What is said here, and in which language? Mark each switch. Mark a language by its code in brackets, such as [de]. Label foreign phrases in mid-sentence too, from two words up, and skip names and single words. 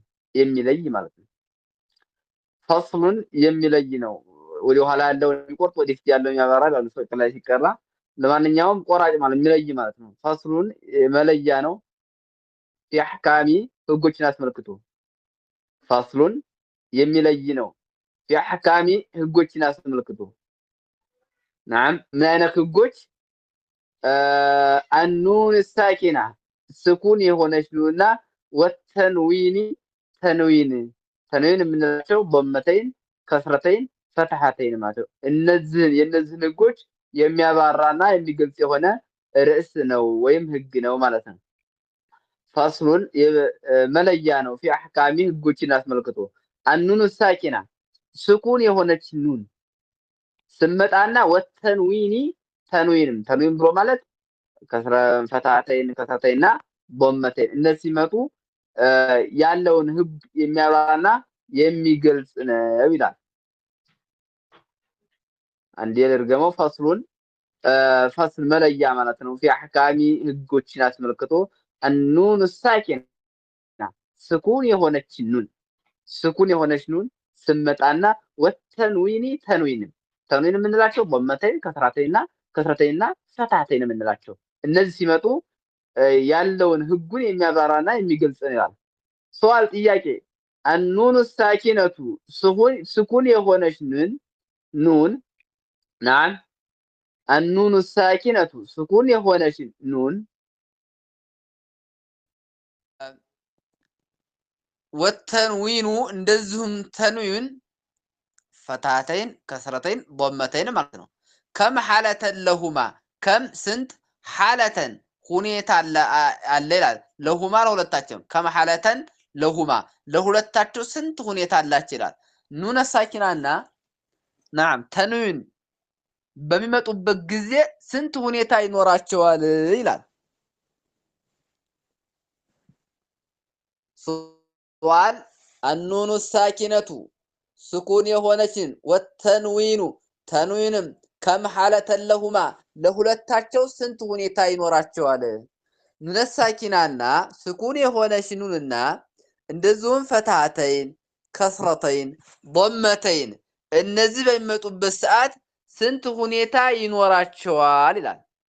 [am] የሚለይ ማለት ነው። ፈስሉን የሚለይ ነው። ወደ ኋላ ያለው የሚቆርጥ ወደፊት ያለው ያባራል አሉ ሰው ላይ ሲቀራ ለማንኛውም ቆራጭ ማለት የሚለይ ማለት ነው። ፈስሉን መለያ ነው። የአህካሚ ህጎችን አስመልክቶ ፈስሉን የሚለይ ነው። የአህካሚ ህጎችን አስመልክቶ نعم ምን አይነት ህጎች? [ar] النون الساكنة [am] ስኩን የሆነች ነውና ወተንዊኒ ተንዊን የምንላቸው [ar] ضمتين كسرتين فتحتين [am] ማለት ነው። የነዚህን ህጎች የሚያባራና የሚገልጽ የሆነ ርዕስ ነው ወይም ህግ ነው ማለት ነው። ፈስሉን መለያ ነው። [ar] في احكام [am] ህጎችን አስመልክቶ [ar] النون الساكنة [am] ስኩን የሆነች ኑን ስመጣና ወተንዊኒ ተንዊን ብሎ ማለት ከስረ ፈትሐተይንና በመተይን እነዚህ ሲመጡ ያለውን ህግ የሚያባራና የሚገልጽ ነው ይላል። አንዴ ልርገመው። ፈስሉን ፈስል መለያ ማለት ነው። [ar] في احكام [am] ህጎችን አስመልክቶ [ar] النون الساكنة [am] ስኩን የሆነች ኑን ስመጣና ወተንዊኒ ተንዊን የምንላቸው በመተይን ከስረተይንና ፈትሐተይን የምንላቸው እነዚህ ሲመጡ ያለውን ህጉን የሚያባራና የሚገልጽ ነው ይላል። ሱዋል ጥያቄ [ar] النون الساكنة [am] ስኩን የሆነች ኑን نعم [ar] النون الساكنة [am] ስኩን የሆነች ኑን ወተንዊኑ እንደዚሁም ተንዊን ፈትሐተይን ከስረተይን ضመተይን ማለት ነው። [ar] كم حالة لهما [am] ከም ስንት ሐለተን ሁኔታ አለ ይላል። ለሁማ ለሁለታቸው [ar] كم حالة لهما [am] ለሁለታቸው ስንት ሁኔታ አላቸው ይላል። ኑነ ሳኪናና نعم ተንዊን በሚመጡበት ጊዜ ስንት ሁኔታ ይኖራቸዋል ይላል። ሱዋል [ar] النون الساكنة [am] ስኩን የሆነችን ወተንዊኑ ተንዊንም [ar] كم حالة لهما [am] ለሁለታቸው ስንት ሁኔታ ይኖራቸዋል። ኑነ ሳኪናና ስኩን የሆነች ኑንና እንደዚሁም ፈትሐተይን ከስረተይን ضመተይን እነዚህ በሚመጡበት ሰዓት ስንት ሁኔታ ይኖራቸዋል ይላል።